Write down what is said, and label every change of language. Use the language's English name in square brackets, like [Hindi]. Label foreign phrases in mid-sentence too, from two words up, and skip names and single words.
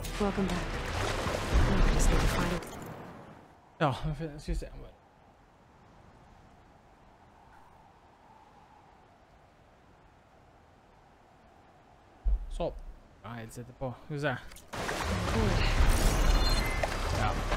[English] Welcome back. Now I just need to find it. [Norwegian] Ja, ska vi se. Så. Ja, helt sitter på. Skal vi se. Ja.